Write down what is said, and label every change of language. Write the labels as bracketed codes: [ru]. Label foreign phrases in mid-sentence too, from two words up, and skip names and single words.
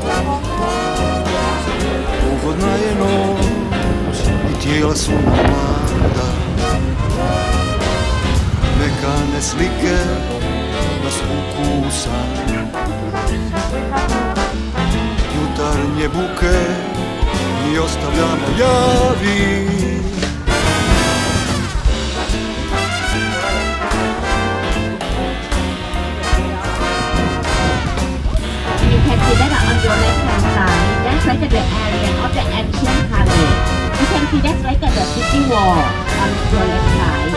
[hr] Ugodna je noć i tijela su mlada. Mekane slike nas vuku u san. Jutarnje buke mi ostavljamo javi. [en] On your left hand side, that's like the area of the ancient palace. You can see that's like the city wall on your left side.